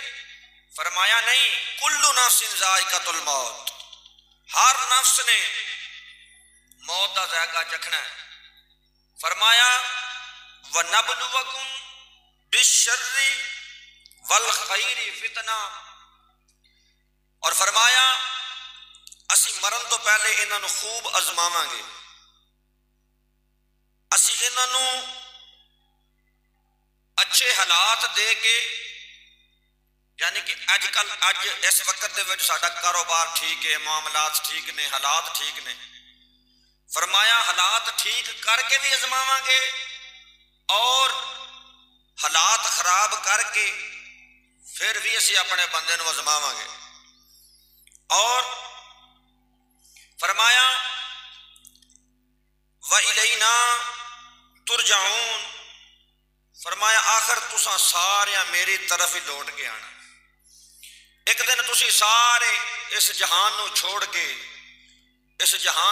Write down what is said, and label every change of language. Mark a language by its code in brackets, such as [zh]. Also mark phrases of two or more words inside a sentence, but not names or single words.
[ur] فرمایا نہیں، [ar] کل نفس ذائقۃ الموت، [ur] ہر نفس نے موت کا ذائقہ چکھنا ہے. [ar] فرمایا وَنَبْلُوَكُمْ بِالشَّرِّ وَالْخَيْرِ فِتْنَةً، [pa] اور فرمایا اسی مرن تو پہلے انہاں نو خوب آزماواں گے، اسی انہاں نو اچھے حالات دے کے، یعنی کہ اج اس وقت دے وچ ساڈا کاروبار ٹھیک ہے، معاملات ٹھیک نے، حالات ٹھیک نے، فرمایا حالات ٹھیک کر کے بھی آزماواں گے اور حالات خراب کر کے پھر بھی اسی اپنے بندے نو آزماواں گے۔ اور فرمایا [ar] وَإِلَيْنَا تُرْجَعُونَ، [pa] فرمایا آخر تساں سارے میری طرف ہی لوٹ کے آنا، ایک دن تسی سارے اس جہان نو چھوڑ کے، اس جہان